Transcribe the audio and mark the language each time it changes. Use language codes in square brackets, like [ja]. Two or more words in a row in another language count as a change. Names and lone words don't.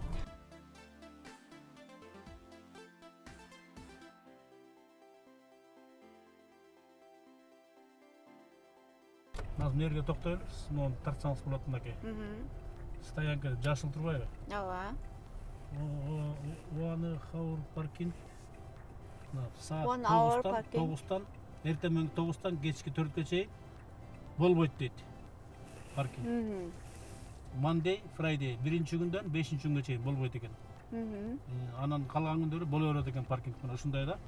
[ky] Азыр мына жерге токтойлуз. Муну тартсаңыз болот мынакей. Стоянка жашыл турбайбы? Ооба. [en] One hour parking. [ky] Саат 9-тан, эртең 9-тан кечки 4-кө чейин болбойт дейт паркинг. [en] Monday, Friday, [ky] биринчи күндөн 5-нчи күнгө чейин болбойт экен. Анан калган күндөрү боло берет экен паркинг менен ушундай да.